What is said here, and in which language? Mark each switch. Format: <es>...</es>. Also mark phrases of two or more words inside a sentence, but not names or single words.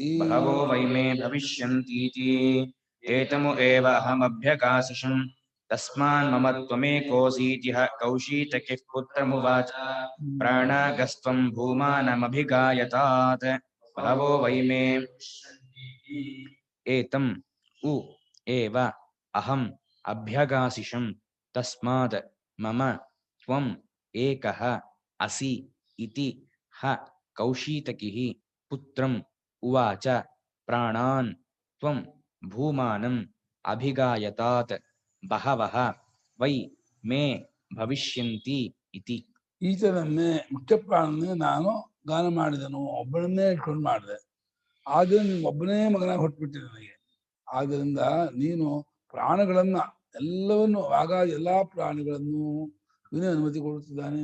<sa>ಬಹವೋ ವೈ ಮೇ ಭವಿಷ್ಯಂತೀತಿ ಏತಮು ಏವಾಹಮಭ್ಯಗಾಸಿಷಂ ತಸ್ಮಾನ್ ಮಮ ತ್ವಮೇಕೋಸೀತಿಹ ಕೌಶೀತಕಿಃ ಪುತ್ರಮುವಾಚ ಪ್ರಾಣಾಗಸ್ತ್ವಂ ಭೂಮಾನಮಭಿಗಾಯತಾತ್ ಬಹವೋ ವೈ ಮೇ ಏತಂ ಉ ಏವ ಅಹಂ ಅಭ್ಯಗಾಸಿಷಂ ತಸ್ಮಾತ್ ಮಮ ತ್ವಂ ಏಕಃ ಅಸಿ ಇತಿ ಹ ಕೌಶೀತಕಿಃ ಪುತ್ರಂ ಉವಾಚ ಪ್ರಾಣಾನ್ ತ್ವಂ ಭೂಮಾನಂ ಅಭಿಗಾಯತಾತ್ ಬಹವಃ ವೈ ಮೇ ಭವಿಷ್ಯಂತಿ ಇತಿ.</sa> <kn>ಈತನನ್ನೇ ಮುಖ್ಯ ಪ್ರಾಣನೇ ನಾನು ಗಾನ ಮಾಡಿದನು, ಒಬ್ಬನನ್ನೇ ಇಟ್ಕೊಂಡು ಮಾಡಿದೆ. ಆದ್ರೆ ನೀನು ಒಬ್ಬನೇ ಮಗನಾಗಿ ಹೊಟ್ಬಿಟ್ಟೆ ನನಗೆ. ಆದ್ದರಿಂದ ನೀನು ಪ್ರಾಣಗಳನ್ನ ಎಲ್ಲವನ್ನು ಆಗ ಎಲ್ಲಾ ಪ್ರಾಣಿಗಳನ್ನು ಇವನೇ ಅನುಮತಿ ಕೊಡುತ್ತಿದ್ದಾನೆ.</kn>